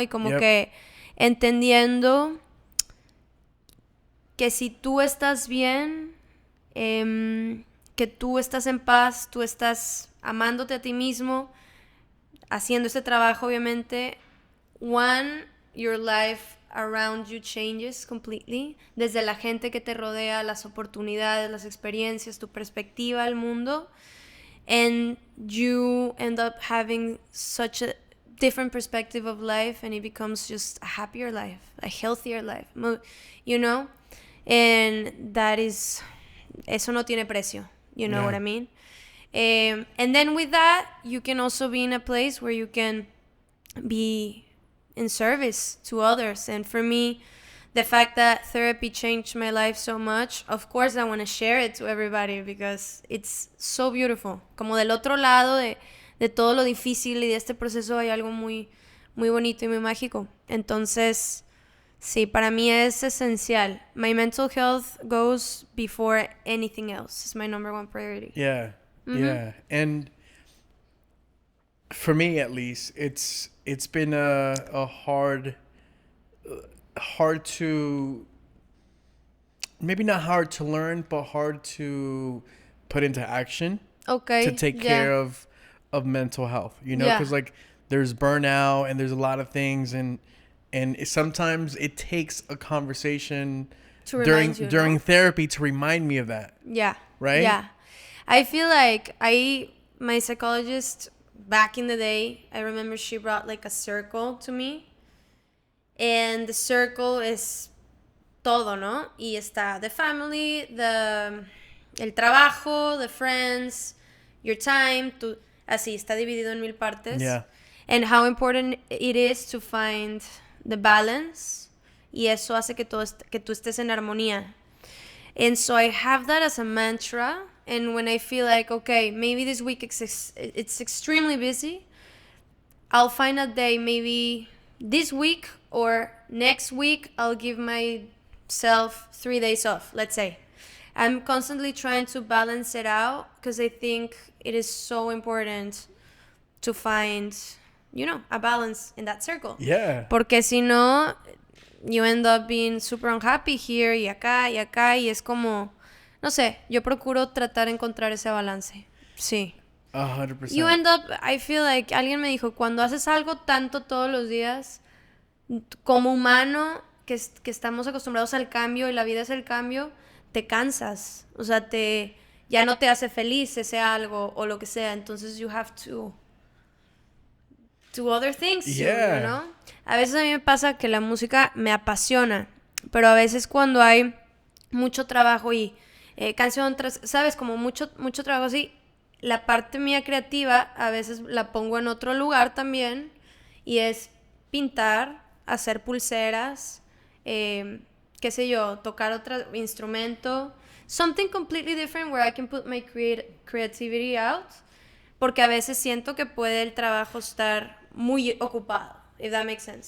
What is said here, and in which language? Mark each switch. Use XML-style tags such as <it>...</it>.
<es>Y como que entendiendo que si tú estás bien, que tú estás en paz, tú estás amándote a ti mismo, haciendo este trabajo, obviamente,</es> <en>your life around you changes completely.</en> <es>Desde la gente que te rodea, las oportunidades, las experiencias, tu perspectiva al mundo.</es> <en>And you end up having such a different perspective of life, and it becomes just a happier life, a healthier life, you know? And</en> <es>eso no tiene precio,</es> <en>you know what I mean? And then with that, you can also be in a place where you can be in service to others. And for me, the fact that therapy changed my life so much, of course I want to share it to everybody because it's so beautiful.</en> <es>Como del otro lado de todo lo difícil y de este proceso hay algo muy, muy bonito y muy mágico. Entonces, sí, para mí es esencial.</es> <en>My mental health goes before anything else. It's my number one priority. Yeah. Yeah, and for me at least, it's been a hard to, maybe not hard to learn, but hard to put into action. Okay. To take care of mental health, you know, because like there's burnout and there's a lot of things, and sometimes it takes a conversation during therapy to remind me of that. Yeah. Right? Yeah. I feel like my psychologist back in the day, I remember she brought like a circle to me. And the circle is</en> <es>todo, ¿no? Y está</es> <en>the family,</en> <es>el trabajo,</es> <en>the friends, your time,</en> <es>así, está dividido en 1000 partes.</es> <en>Yeah. And how important it is to find the balance.</en> <es>Y eso hace que tú estés en armonía.</es> <en>And so I have that as a mantra. And when I feel like, okay, maybe this week it's extremely busy, I'll find a day, maybe this week or next week, I'll give myself 3 days off, let's say. I'm constantly trying to balance it out because I think it is so important to find, you know, a balance in that circle. Yeah.</en> <es>Porque si no,</es> <en>you end up being super unhappy here</en> <es>y acá, y es como... No sé, yo procuro tratar de encontrar ese balance. Sí.</es> <en>100%. You end up, I feel like,</en> <es>alguien me dijo, cuando haces algo tanto todos los días, como humano, que estamos acostumbrados al cambio y la vida es el cambio, te cansas. O sea, ya no te hace feliz ese algo o lo que sea. Entonces,</es> <en>you have to do other things, yeah. You know?</en> <es>A veces a mí me pasa que la música me apasiona, pero a veces cuando hay mucho trabajo y canción tras, ¿sabes? Como mucho trabajo así. La parte mía creativa a veces la pongo en otro lugar también y es pintar, hacer pulseras, qué sé yo, tocar otro instrumento.</es> <en>Something completely different where I can put my creativity out.</en> <es>Porque a veces siento que puede el trabajo estar muy ocupado,</es> <en>if that makes sense.</en>